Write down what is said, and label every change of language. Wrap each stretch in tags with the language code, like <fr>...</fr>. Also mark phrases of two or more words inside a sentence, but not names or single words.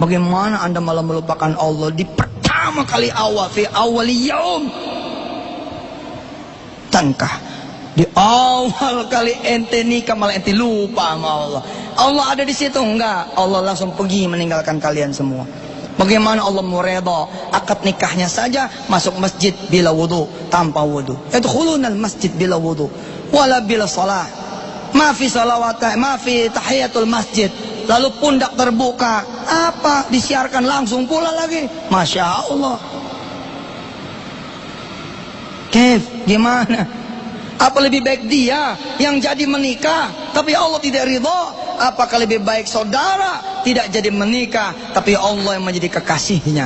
<id>Bagaimana anda malah melupakan Allah di pertama kali awal,</id> <ar>في أول يوم?</ar> <id>Bukankah di awal kali ente nikah malah ente lupa sama Allah? Allah ada di situ? Enggak. Allah langsung pergi meninggalkan kalian semua. Bagaimana Allah mau redha akad nikahnya saja masuk masjid bila wudu, tanpa wudu.</id> <ar>يدخلون المسجد بلا وضوء ولا بلا صلاة. ما في صلوات، ما في تحية المسجد.</ar> <id>Lalu pundak terbuka, apa disiarkan langsung pula lagi.</id> <ar>ما شاء الله.</ar> <id>Kef, gimana? Apa lebih baik dia yang jadi menikah tapi Allah tidak ridha? Apakah lebih baik saudara tidak jadi menikah tapi Allah yang menjadi kekasihnya?</id>